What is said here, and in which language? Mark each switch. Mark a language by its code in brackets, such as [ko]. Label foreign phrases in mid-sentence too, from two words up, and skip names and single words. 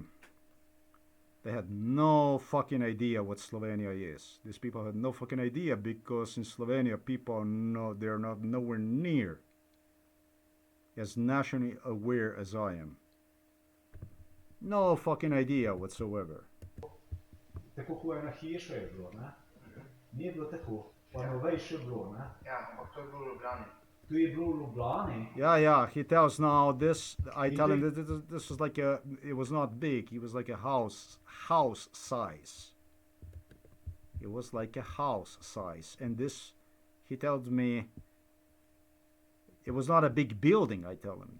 [en] They had no fucking idea what Slovenia is. These people had no fucking idea, because in Slovenia people they're not nowhere near as nationally aware as I am. No fucking idea whatsoever. [sl] Tako kot ena hiša je bilo, ne? Ni bilo tako, pa novejše je bilo, ne? Ja, ampak to je bilo v Ljubljani. To je bilo v Ljubljani. [en] Yeah, he tells now this, I tell him that this was like a, it was not big, it was like a house size. It was like a house size. And this, he tells me, it was not a big building, I tell him.